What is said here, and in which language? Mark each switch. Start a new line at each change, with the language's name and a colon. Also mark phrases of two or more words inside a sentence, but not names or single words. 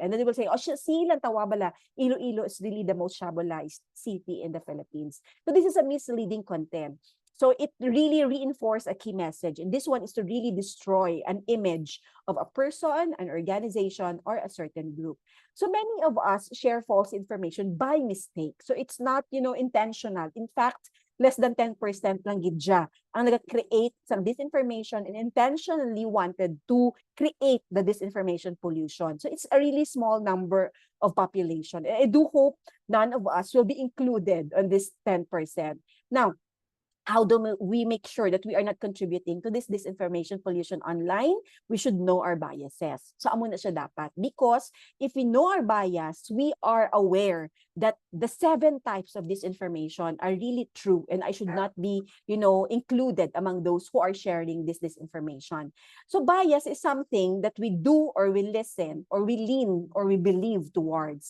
English: And then they will say, oh,
Hiligaynon: silang tawabala,
English: Iloilo is really the most shabolized city in the Philippines. So this is a misleading content. So it really reinforces a key message. And this one is to really destroy an image of a person, an organization, or a certain group. So many of us share false information by mistake. So it's not, intentional. In fact, less than 10%
Hiligaynon: lang gidya ang nag-create sa
English: disinformation and intentionally wanted to create the disinformation pollution. So it's a really small number of population. I do hope none of us will be included on this 10%. Now, how do we make sure that we are not contributing to this disinformation pollution online? We should know our biases.
Hiligaynon: So amo na siya dapat.
English: Because if we know our bias, we are aware that the 7 types of disinformation are really true and I should not be, included among those who are sharing this disinformation. So bias is something that we do or we listen or we lean or we believe towards.